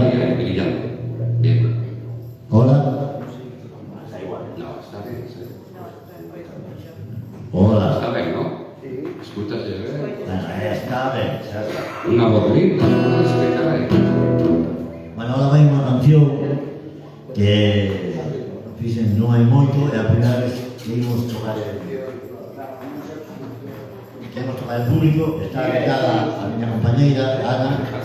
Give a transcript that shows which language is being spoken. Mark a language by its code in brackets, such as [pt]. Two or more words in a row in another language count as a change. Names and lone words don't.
[es] Ahí, brillante. Bien. hola, No, está bien, sí. hola. Está bien, ¿no? Escúchase, ¿eh? [gl] Bueno, está ben, xa está. [es] Una voz linda, ¿no? Es que caray. [gl] Bueno, ahora vai unha canción que fixen non hai moito, é a primeira vez que imos tocar el público, está dedicada a miña compañeira, Ana.